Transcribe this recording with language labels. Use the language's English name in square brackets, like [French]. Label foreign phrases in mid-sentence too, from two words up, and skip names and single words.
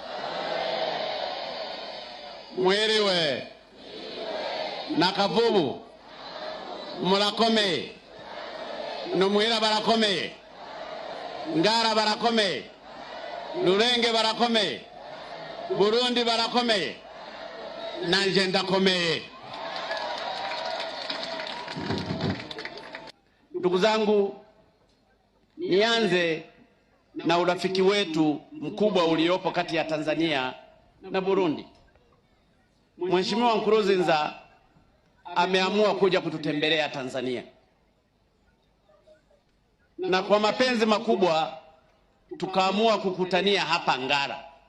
[Rundi] Mwiriwe Nakavubu murakomeye Numuhira barakomeye Ngara barakomeye Rurenge barakomeye Burundi barakomeye nanje ndakomeye. [Swahili] Ndugu zangu, nianze na urafiki wetu mkubwa uliopo kati ya Tanzania na Burundi. Mheshimiwa Nkurunziza ameamua kuja kututembelea Tanzania, na kwa mapenzi makubwa tukaamua kukutania hapa Ngara.